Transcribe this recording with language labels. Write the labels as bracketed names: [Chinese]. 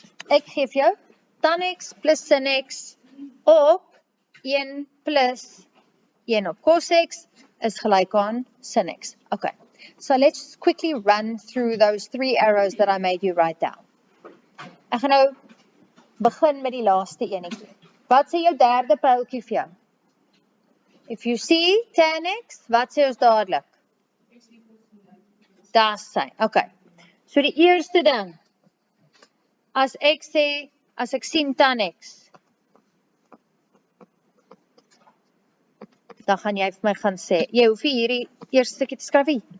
[Afrikaans] Ek geef jou tan x plus sin x op 1 plus 1 op cos x is gelyk aan sin x. [English] Okay, so let's quickly run through those 3 arrows that I made you write down. [Afrikaans] Ek gaan nou begin met die laaste enetjie. Wat sê jou derde pyltjie vir jou? [English] If you see tan x, [Afrikaans] wat sê ons dadelik? Daar sy, okay. So die eerste ding, as ek sien tan x, dan gaan jy vir my gaan sê, jy hoef nie hierdie eerste stukkie te skryf nie.